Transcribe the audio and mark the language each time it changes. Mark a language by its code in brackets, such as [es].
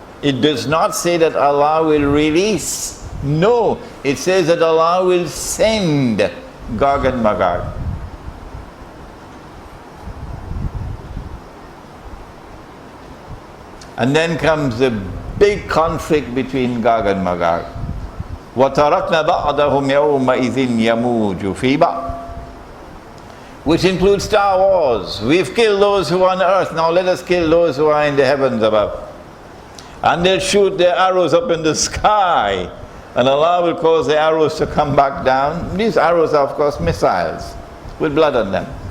[en] It does not say that Allah will release. No. It says that Allah will send Gog and Magog. And then comes the big conflict between Gog and Magog. [ar] وَتَرَكْنَا بَعْضَهُمْ يَوْمَئِذٍ يَمُوجُ فِي بَعْضٍ, [en] which includes Star Wars. We've killed those who are on earth, now let us kill those who are in the heavens above. And they'll shoot their arrows up in the sky, and Allah will cause the arrows to come back down. These arrows are of course missiles with blood on them.